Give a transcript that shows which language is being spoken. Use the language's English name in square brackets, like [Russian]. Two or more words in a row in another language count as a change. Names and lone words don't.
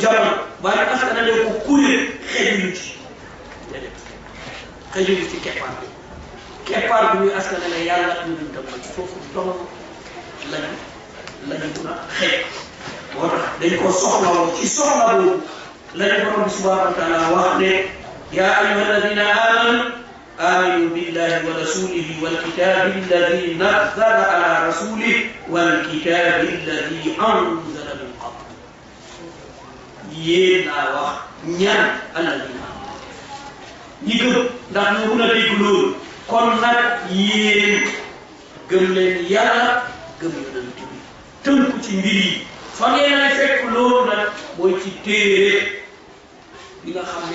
[Wolof] jamono mbaa ñu askanale ko kuréel xëjuñu ci déedéet xëjuñu ci keppaar bu ñuy askanale yàlla ñu dun tam ci foofu dong lañu mun a xëy moo tax dañ ko soxlawoo ci soxla boobu lañu borom bi [Arabic] سبحانه وتعالى [Wolof] wax ne [Arabic] يا أيها الذين آمنوا آمنوا بالله ورسوله والكتاب الذي نزل على رسوله والكتاب الذي أنزل من قبل [Wolof] ينا wax ñan alladina ñi gëm ndax ñu mun a dégg loolu kon nag yéen gëm leen yàlla gëm yonent bi tënku ci mbir yi fa ngeen ay fekk loolu nag mooy ci téere bi nga xam